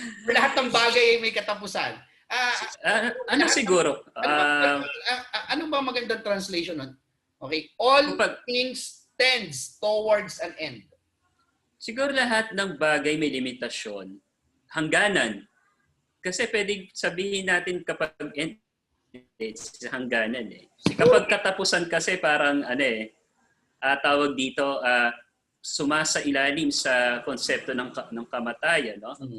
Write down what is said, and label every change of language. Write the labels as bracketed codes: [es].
[tl] Lahat ng bagay ay may katapusan. Ano siguro? Ano ba magandang translation nun? [en] Okay, all things tends towards an end. [tl] Siguro lahat ng bagay may limitasyon, hangganan. Kasi pwedeng sabihin natin kapag end, it's hangganan Kapag katapusan kasi parang tawag dito, sumasailalim sa konsepto ng kamatayan, no?